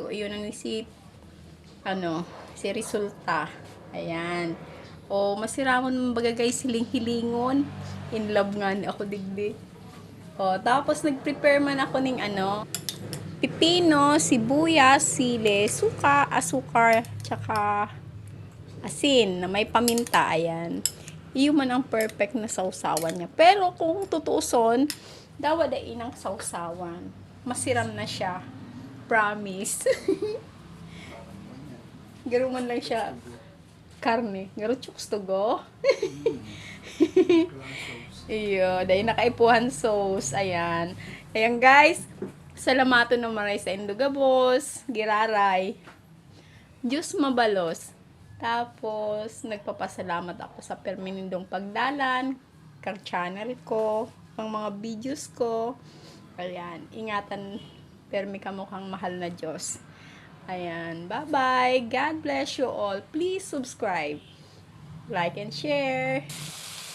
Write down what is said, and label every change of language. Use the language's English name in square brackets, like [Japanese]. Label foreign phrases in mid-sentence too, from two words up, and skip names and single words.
[Bikol] Ayun na ni si si resulta. Ayan. O masiramon baga guys hiling-hilingon. [English] In love [Bikol] nga ni ako digdi. O tapos nag-prepare man ako ning pipino, sibuyas, sili, suka, asukar, tsaka asin na may paminta. Ayan. Iyon man ang perfect na sausawan niya. Pero kung tutuuson, dawa da inang sausawan. Masiram na siya. Promise. Garo man lang siya karne. Garo chooks to go. Iyo, dahil nakaipuhan sauce. Ayan. Ayan guys. Salamato naman sa Indugabos. Giraray. Diyos mabalos. Tapos, nagpapasalamat ako sa perminindong pagdalan, kang channel ko, ang mga videos ko. Ayan, ingatan, permi ka mukhang mahal na Diyos. Ayan, [English] bye-bye. God bless you all. Please subscribe, like, and share.